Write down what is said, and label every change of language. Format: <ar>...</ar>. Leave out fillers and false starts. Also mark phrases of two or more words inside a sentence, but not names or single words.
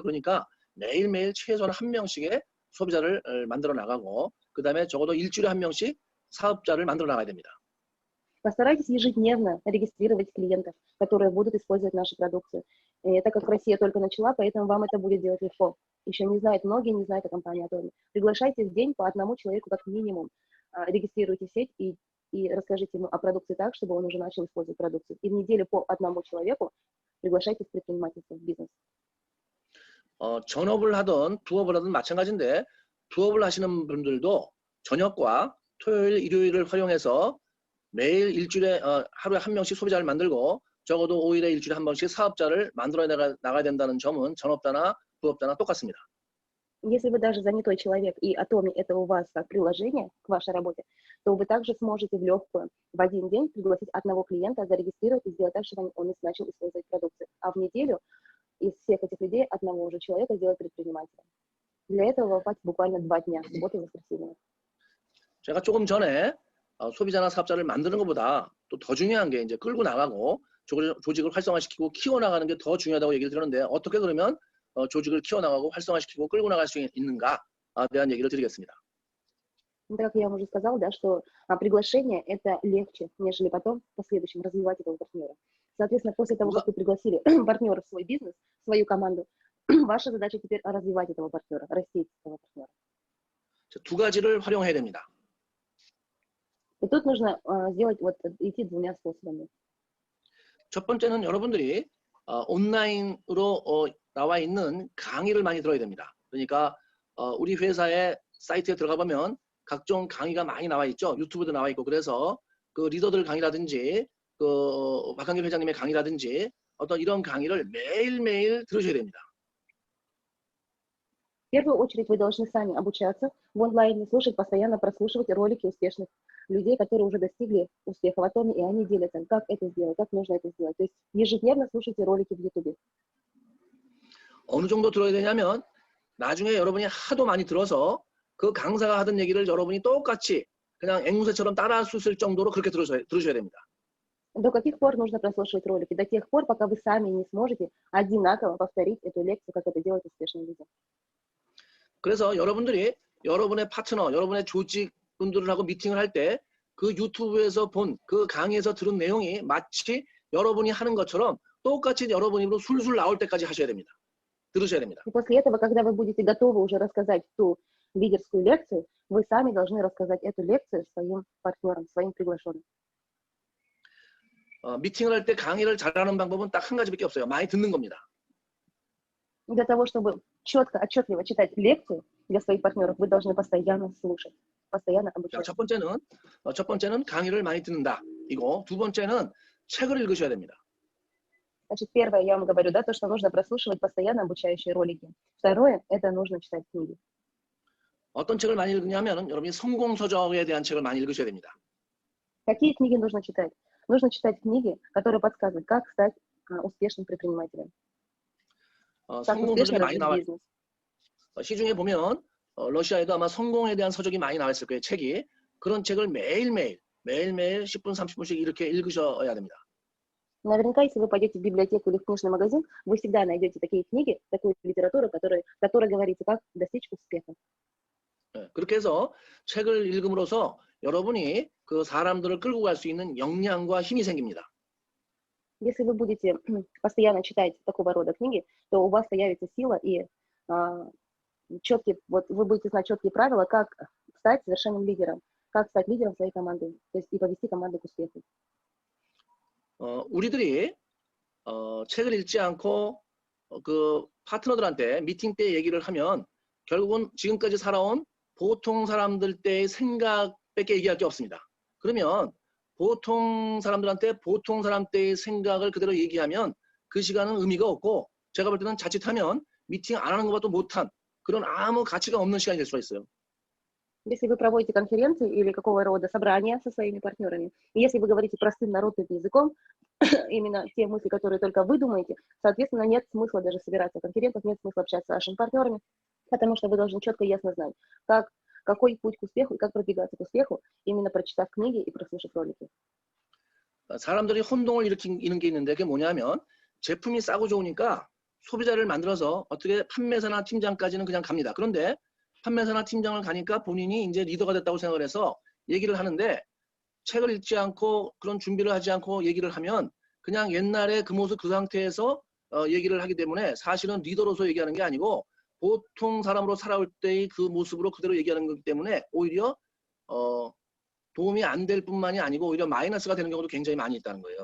<ko>그러니까 매일매일 최소한 한 명씩의 소비자를 만들어 나가고 그 다음에 적어도 일주일에 한 명씩 사업자를 만들어 나가야 됩니다.</ko> <ru>Постарайтесь ежедневно регистрировать клиентов, которые будут использовать нашу продукцию. И так как Россия только начала, поэтому вам это будет делать легко. Еще не знают, многие не знают о компании Atomi. Приглашайте в день по одному человеку как минимум. Регистрируйте сеть и расскажите ему о продукции так, чтобы он уже начал использовать продукцию. И в неделю по одному человеку приглашайте в предпринимательство, в бизнес.</ru> <ko>전업을 하든 부업을 하든 마찬가지인데 부업을 하시는 분들도 저녁과 토요일, 일요일을 활용해서 매일 일주일에 하루에 한 명씩 소비자를 만들고 적어도 5일에 일주일에 한 번씩 사업자를 만들어 나가야 된다는 점은 전업자나 부업자나 똑같습니다.</ko> <ru>Если вы даже занятой человек, и Atomi это у вас как приложение к вашей работе, то вы также сможете в легкую в один день пригласить одного клиента, зарегистрировать и сделать так, чтобы он начал использовать продукцию. А в неделю из всех этих людей одного уже человека сделать предпринимателем. Для этого вам хватит буквально 2 дня, субботу и воскресенье.</ru> <ko>제가 조금 전에 소비자나 사업자를 만드는 것보다 또 더 중요한 게 이제 끌고 나가고 조직을 활성화시키고 키워나가는 게 더 중요하다고 얘기를 드렸는데 어떻게 그러면 조직을 키워나가고 활성화시키고 끌고 나갈 수 있는가에 대한 얘기를 드리겠습니다.</ko> <ru>Как я вам уже сказала, да, что приглашение это легче, нежели потом в последующем развивать этого партнера. Соответственно, после того, как вы пригласили партнера в свой бизнес, в свою команду, ваша задача теперь развивать этого партнера, растить этого партнера.</ru> <ko>두 가지를 활용해야 됩니다.</ko> <ru>И тут нужно сделать идти 2 способами.</ru> <ko>첫 번째는 여러분들이 온라인으로 나와 있는 강의를 많이 들어야 됩니다. 그러니까 우리 회사의 사이트에 들어가 보면 각종 강의가 많이 나와 있죠. 유튜브도 나와 있고 그래서 그 리더들 강의라든지 그 박한길 회장님의 강의라든지 어떤 이런 강의를 매일매일 들으셔야 됩니다.</ko> <ru>В первую очередь вы должны сами обучаться в онлайне, слушать, постоянно прослушивать ролики успешных людей, которые уже достигли успеха в Atomi, и они делятся, как это сделать, как нужно это сделать. То есть ежедневно слушайте ролики в YouTube.</ru> <ko>어느 정도 들어야 되냐면 나중에 여러분이 하도 많이 들어서 그 강사가 하던 얘기를 여러분이 똑같이 그냥 앵무새처럼 따라할 수 있을 정도로 그렇게 들으셔야 됩니다.</ko> <ru>До каких пор нужно прослушивать ролики? До тех пор, пока вы сами не сможете одинаково повторить эту лекцию, как это делают успешные люди.</ru> <ko>그래서 여러분들이 여러분의 파트너, 여러분의 조직분들하고 미팅을 할 때 그 유튜브에서 본 그 강의에서 들은 내용이 마치 여러분이 하는 것처럼 똑같이 여러분 입으로 술술 나올 때까지 하셔야 됩니다. 들으셔야 됩니다.</ko> <ru>И после этого, когда вы будете готовы уже рассказать ту лидерскую лекцию, вы сами должны рассказать эту лекцию своим партнерам, своим приглашенным.</ru> <ko>미팅을 할 때 강의를 잘하는 방법은 딱 한 가지밖에 없어요. 많이 듣는 겁니다.</ko> <ru>Для того, чтобы четко, отчетливо читать лекцию для своих партнеров, вы должны постоянно слушать, постоянно обучаться.</ru> <ko>첫 번째는 강의를 많이 듣는다. 이거 두 번째는 책을 읽으셔야 됩니다.</ko> <ru>Значит, первое, я вам говорю, да, то, что нужно прослушивать постоянно обучающие ролики. Второе, это нужно читать книги.</ru> <ko>어떤 책을 많이 읽느냐면 여러분이 성공 서적에 대한 책을 많이 읽으셔야 됩니다.</ko> <ru>Какие книги нужно читать? Нужно читать книги, которые подсказывают, как стать успешным предпринимателем.</ru> <ko>성공 서적이 많이 나와 시중에 보면 러시아에도 아마 성공에 대한 서적이 많이 나와 있을 거예요. 책이. 그런 책을 매일매일 10분, 30분씩 이렇게 읽으셔야 됩니다.</ko> <ru>Наверняка, если вы пойдете в библиотеку или в книжный магазин, вы всегда найдете такие книги, такую литературу, которая говорит, как достичь успеха.</ru> <ko>그렇게 해서 책을 읽음으로써 여러분이 그 사람들을 끌고 갈 수 있는 역량과 힘이 생깁니다.</ko> <ru>Если вы будете постоянно читать такого рода книги, то у вас появится сила и вы будете знать четкие правила, как стать совершенным лидером, как стать лидером своей команды, то есть и повести команду к успеху.</ru> <ko>우리들이 책을 읽지 않고 그 파트너들한테 미팅 때 얘기를 하면 결국은 지금까지 살아온 보통 사람들 때의 생각밖에 얘기할 게 없습니다. 그러면 보통 사람들한테 보통 사람 때의 생각을 그대로 얘기하면 그 시간은 의미가 없고 제가 볼 때는 자칫하면 미팅 안 하는 것보다 못한 그런 아무 가치가 없는 시간이 될 수가 있어요.</ko> <ru>Если вы проводите конференции или какого рода собрания со своими партнерами, и если вы говорите простым народным языком, именно те мысли, которые только вы думаете, соответственно, нет смысла даже собираться в конференциях, нет смысла общаться с вашими партнерами, потому что вы должны четко и ясно знать, как какой путь к успеху и как продвигаться к успеху, именно прочитав книги и прослушав ролики.</ru> <ko>사람들이 혼동을 일으키는 게 있는데 그게 뭐냐면 제품이 싸고 좋으니까 소비자를 만들어서 어떻게 판매사나 팀장까지는 그냥 갑니다. 그런데 판매사나 팀장을 가니까 본인이 이제 리더가 됐다고 생각을 해서 얘기를 하는데 책을 읽지 않고 그런 준비를 하지 않고 얘기를 하면 그냥 옛날에 그 모습 그 상태에서 얘기를 하기 때문에 사실은 리더로서 얘기하는 게 아니고 보통 사람으로 살아올 때의 그 모습으로 그대로 얘기하는 거기 때문에 오히려 도움이 안 될 뿐만이 아니고 오히려 마이너스가 되는 경우도 굉장히 많이 있다는 거예요.</ko>